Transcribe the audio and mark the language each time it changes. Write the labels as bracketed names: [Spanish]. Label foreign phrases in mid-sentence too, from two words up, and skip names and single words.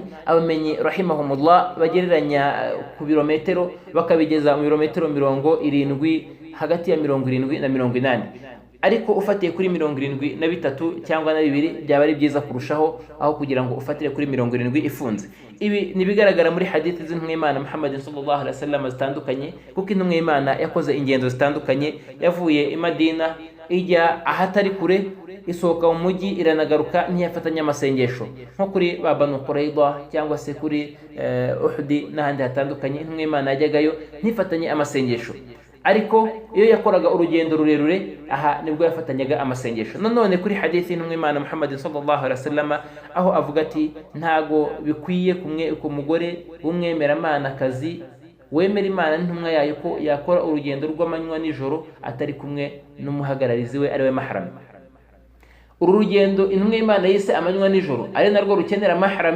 [Kinyarwanda] Abamenyi rahimahumullah bagereranya ku birometero bakabigeza mu birometero 70, hagati ya 70 na 80. Ariko ufatiye kuri 73 cyangwa na 2 byaba ari byiza kurushaho, aho kugira ngo ufatire kuri 70 ifunze. Ibi nibigaragara muri hadithi z'intumwa y'Imana Muhammad [Arabic] صلى الله عليه وسلم [Kinyarwanda] zitandukanye, kuko intumwa y'Imana yakoze ingendo zitandukanye. Yavuye i Madina ijya ahatari kure, isohoka mu mujyi iranagaruka, ntiyafatanya amasengesho nko kuri Banu Qurayza cyangwa se kuri Uhud n'ahandi hatandukanye. Intumwa y'Imana yajyagayo ntifatanye amasengesho, ariko iyo yakoraga urugendo rurerure aha nibwo yafatanyaga amasengesho. Nanone kuri hadithi y'intumwa y'Imana Muhammad [Arabic] صلى الله عليه وسلم [Kinyarwanda] aho avuga ati ntago bikwiye ku mugore w'umwemeramana kazi wemera Imana n'intumwa yayo ko yakora urugendo rw'amanywa n'ijoro atari kumwe n'umuhagararizi we ariwe mahram. Uru rugendo intumwa y'Imana yise amanywa n'ijoro ari narwo rukenera mahram.